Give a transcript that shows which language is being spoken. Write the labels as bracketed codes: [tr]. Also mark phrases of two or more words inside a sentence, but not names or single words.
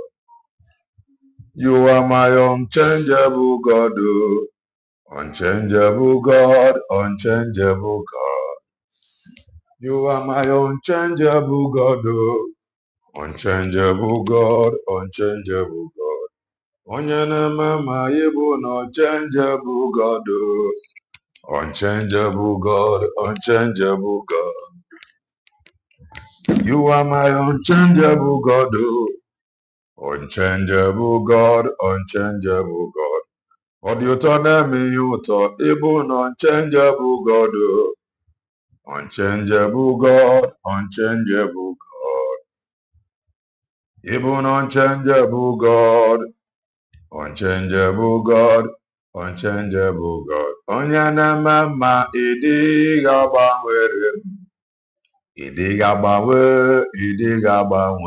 [en] You are my unchangeable God. Oh. Unchangeable God, unchangeable God. You are my unchangeable God. Oh. Unchangeable God, unchangeable God. [ig] Onye na-eme ma ịbụ na [en] unchangeable God. [ig] Oh. [en] Unchangeable God, unchangeable God. You are my unchangeable God. Oh. Unchangeable God, unchangeable God. [ig] Ọ dị ụtọ na-eme ihe ụtọ ịbụ na [en] unchangeable God. Oh. Unchangeable God, unchangeable God. [ig] Ịbụ na [en] unchangeable God, unchangeable God, unchangeable God. [ig] Onye na-eme mma ịdịghị agbanwere m. Ịdịghị agbanwe, ịdịghị agbanwe.